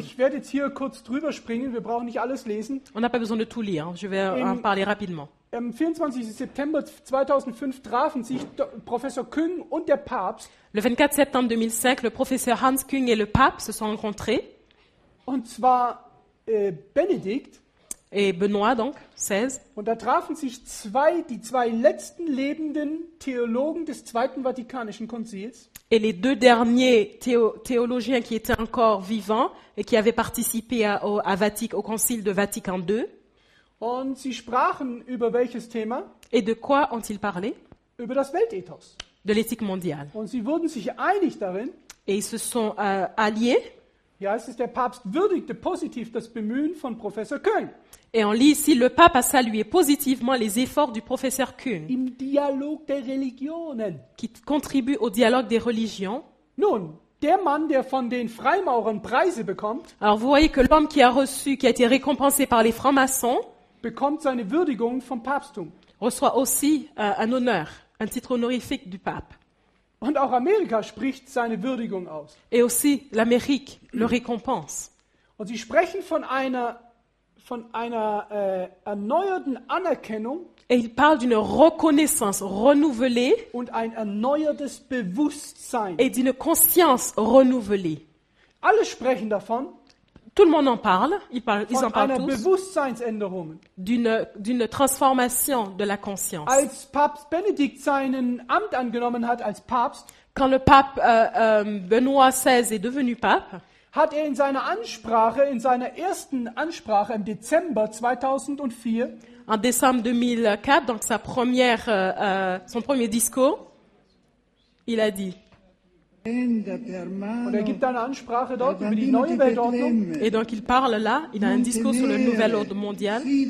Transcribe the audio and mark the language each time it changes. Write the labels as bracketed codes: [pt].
[de] Ich werde jetzt hier kurz drüber springen, wir brauchen nicht alles lesen. [fr] On n'a pas besoin de tout lire, je vais en parler rapidement. [de] Am 24. September 2005 trafen sich Professor Küng und der Papst. [fr] Le 24 septembre 2005, le professeur Hans Küng et le pape se sont rencontrés. [de] Und zwar Benedikt. [fr] Et Benoît, donc, 16. [de] Und da trafen sich die zwei letzten lebenden Theologen des Zweiten Vatikanischen Konzils. [fr] Et les deux derniers théologiens qui étaient encore vivants et qui avaient participé au Concile de Vatican II. [de] Und sie sprachen über welches Thema? [fr] Et de quoi ont-ils parlé? [de] Über das Weltethos. [fr] De l'éthique mondiale. [de] Und sie wurden sich einig darin. [fr] Et ils se sont alliés. [de] Hier heißt es, der Papst würdigte positiv das Bemühen von Professor Küng. [fr] Et on lit ici, le pape a salué positivement les efforts du professeur Küng, [de] Im Dialog der Religionen. [fr] qui contribue au dialogue des religions. [de] Nun, der Mann, der von den Freimaurern Preise bekommt, [fr] Alors vous voyez que l'homme qui a été récompensé par les francs-maçons, [de] bekommt seine Würdigung vom Papsttum. [fr] reçoit aussi un honneur, un titre honorifique du pape. [de] Und auch Amerika spricht seine Würdigung aus. [fr] Et aussi l'Amérique le récompense. [de] Und sie sprechen von einer erneuerten Anerkennung [fr] Et il parle d'une reconnaissance renouvelée [de] und ein erneuertes Bewusstsein. [fr] et d'une conscience renouvelée. [de] Alle sprechen davon, [fr] Tout le monde en parle, ils en [de] von [fr] parlent [de] einer [fr] tous, [de] Bewusstseinsänderung. [fr] d'une transformation de la conscience. [de] Als Papst Benedikt sein Amt angenommen hat als Papst, [fr] Quand le pape Benoît XVI est devenu pape, [de] hat in seiner ersten Ansprache im Dezember 2004, [fr] en décembre 2004, donc son premier discours, il a dit, [de] und gibt eine Ansprache dort über die neue Weltordnung, [fr] et donc il parle là, il a un discours sur le nouvel ordre mondial.